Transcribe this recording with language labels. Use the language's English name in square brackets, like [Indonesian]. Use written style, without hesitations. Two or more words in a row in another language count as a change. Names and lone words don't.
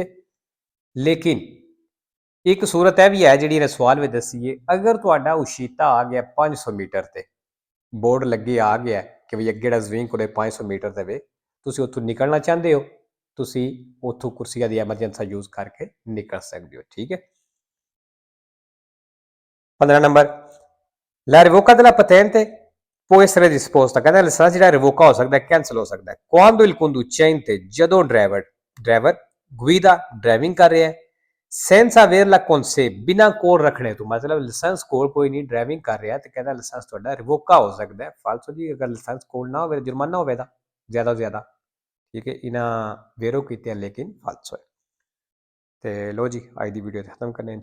[Punjabi] ਲੇਕਿਨ ਇੱਕ ਸੂਰਤ ਇਹ ਵੀ ਹੈ ਜਿਹੜੀ ਇਹਨੇ ਸਵਾਲ ਵਿੱਚ ਦੱਸੀ ਹੈ, ਅਗਰ ਤੁਹਾਡਾ ਉਸ਼ੀਤਾ ਆ ਗਿਆ 500 ਮੀਟਰ ਤੇ ਬੋਰਡ ਲੱਗੇ ਆ ਗਿਆ ਕਿ ਵੀ ਅੱਗੇ ਜਿਹੜਾ ਜ਼ਵੀਨ ਕੋਲੇ 500 ਮੀਟਰ ਦੇ ਵੇ ਤੁਸੀਂ ਉੱਥੋਂ ਨਿਕਲਣਾ ਚਾਹੁੰਦੇ ਹੋ, ਤੁਸੀਂ ਉੱਥੋਂ ਕੁਰਸੀਆਂ ਦੀ ਐਮਰਜੈਂਸਾ ਯੂਜ਼ ਕਰਕੇ ਨਿਕਲ ਸਕਦੇ ਹੋ, ਠੀਕ ਹੈ। 15 ਨੰਬਰ [Italian] la revoca della patente può essere disposta, [Punjabi] ਕਹਿੰਦਾ ਲਾਇਸੈਂਸ ਜਿਹੜਾ ਰਿਵੋਕਾ ਹੋ ਸਕਦਾ, ਕੈਂਸਲ ਹੋ ਸਕਦਾ [Italian] quando il conducente, [Punjabi] ਜਦੋਂ ਡਰਾਈਵਰ guida, ਡਰਾਈਵਿੰਗ ਕਰ ਰਿਹਾ ਹੈ [Italian] senza averla con sé, [Punjabi] ਬਿਨਾਂ ਕੋਲ ਰੱਖਣੇ ਤੋਂ, ਮਤਲਬ ਲਾਇਸੈਂਸ ਕੋਲ ਕੋਈ ਨਹੀਂ ਡਰਾਈਵਿੰਗ ਕਰ ਰਿਹਾ ਤੇ ਕਹਿੰਦਾ ਲਾਇਸੈਂਸ ਤੁਹਾਡਾ ਰਿਵੋਕਾ ਹੋ ਸਕਦਾ ਹੈ। ਫਾਲਸੋ ਜੀ, ਅਗਰ ਲਾਇਸੈਂਸ ਕੋਲ ਨਾ ਹੋਵੇ ਜੁਰਮਾਨਾ ਹੋਵੇਗਾ ਜ਼ਿਆਦਾ ਤੋਂ ਜ਼ਿਆਦਾ, ਠੀਕ ਹੈ। ਇਹਨਾਂ ਵੇਰੋ ਕੀਤੇ ਲੇਕਿਨ ਫਾਲਸੋ ਹੈ। ਤੇ ਲੋ ਜੀ ਅੱਜ ਦੀ ਵੀਡੀਓ ਖਤਮ ਕਰਨੇ